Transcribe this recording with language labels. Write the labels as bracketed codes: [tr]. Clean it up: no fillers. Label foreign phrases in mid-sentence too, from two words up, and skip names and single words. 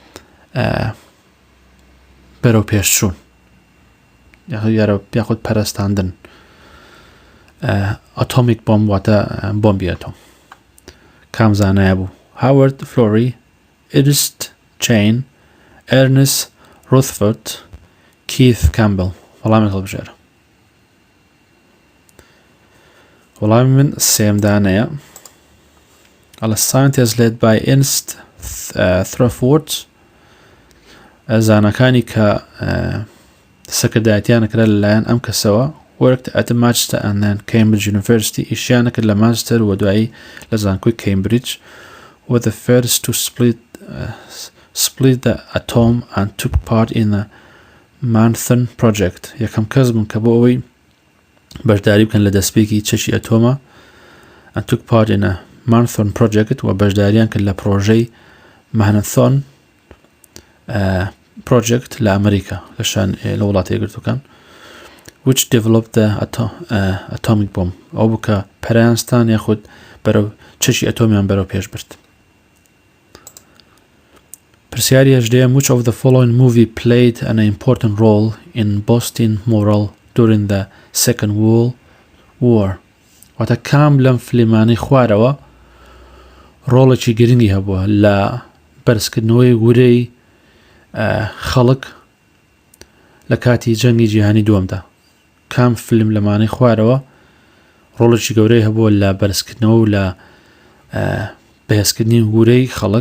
[ckb] بەرەو پێشچوون یاخود پەرستاندن [en] atomic bomb [ckb] واتە بۆمبی ئەتۆم کام زانایە بوو Howard Florey Ernest Chain Ernest Rutherford Keith Campbell وەڵامێک هەڵبژێرە وەڵامی من سێمدانەیە ئەڵە [en] scientist led by Ernest Rutherford [ckb] زانەکانی کە سەکردایەتیان کرا لەلایەن ئەم کەسەوە [en] worked at Manchester and then Cambridge University [ckb] ئیشیان کرد لە مانچستەر و دوایی لە زانکۆی Cambridge [en] were the first to split the atom and took part in the Manhattan project [ckb] یەکەم کەس بوون کە بۆ ئەوەی بەشداری بکەن لە دەستپێکی چەکی ئەتۆمە [en] and took part in a Manhattan project [ckb] و بەشداریان کرد لە پرۆژەی Manhattan project لە ئەمریکا لە وڵاتە یەکگرتووەکان [en] which developed the atomic bomb [ckb] ئەو بوو کە پەرەیانستان یاخود بەرەو چەکی ئەتۆمیان بەرەو پێش برد پرسیاری هەژدەیەم [en] which of the following movie played an important role in boosting morale during the Second World War [ckb] واتە کام لەم فلیمانەی خوارەوە ڕۆڵێکی گرنگی هەبووە لە بەرزکردنەوەی گورەی خەڵک لە کاتی جەنگی جیهانی دووەمدا کام فیلم لەمانەی خوارەوە ڕۆڵێکی گەورەی هەبووە لە بەرزکردنەوە و لە بەهێزکردنی گورەی خەڵک